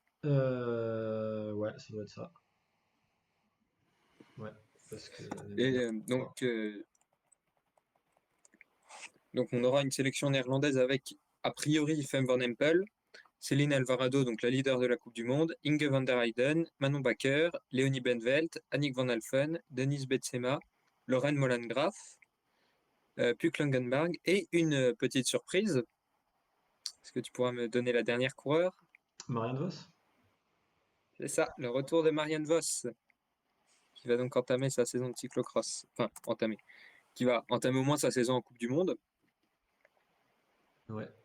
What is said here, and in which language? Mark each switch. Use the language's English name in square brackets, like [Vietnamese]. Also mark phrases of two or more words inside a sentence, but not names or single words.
[French] Ouais, ça doit être ça. Ouais, parce que l'année Et dernière. donc on aura une sélection néerlandaise avec a priori Fem van Empel, Céline Alvarado, donc la leader de la Coupe du Monde, Inge van der Heyden, Manon Bakker, Léonie Benvelt, Annick van Alphen, Denise Betsema, Lorraine Molengraaf, Puk Langenberg et une petite surprise. Est-ce que tu pourras me donner la dernière coureur? Marianne Vos? C'est ça, le retour de Marianne Vos, qui va donc entamer sa saison de cyclocross. Enfin, entamer. Qui va entamer au moins sa saison en Coupe du Monde. Ouais.